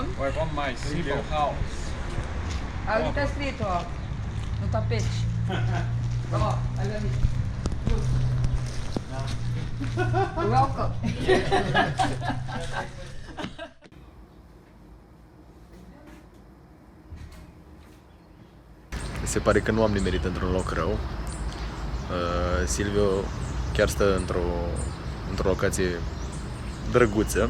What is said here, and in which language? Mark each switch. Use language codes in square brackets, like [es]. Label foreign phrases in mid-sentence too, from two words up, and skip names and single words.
[en] Welcome my simple house. [pt] Ali tá escrito, ó, no tapete. Ó, ali ali. [en] Welcome. [ro] Se pare că nu am nimerit într-un loc rău. Silvio chiar stă într-o locație drăguță.